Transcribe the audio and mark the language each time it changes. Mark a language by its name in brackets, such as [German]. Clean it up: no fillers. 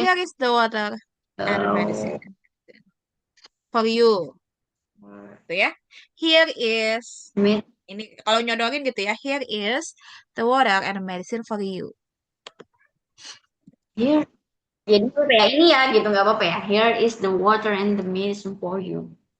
[English] here is the water and the medicine the for you. [Indonesian] Tuh ya. [English] Here is med. [Indonesian] ini kalau nyodorin gitu ya. [English] Here is the water and the medicine for you. Here. [Indonesian] Jadi apa ya ini ya gitu nggak apa-apa ya. [English] Here is the water and the medicine for you.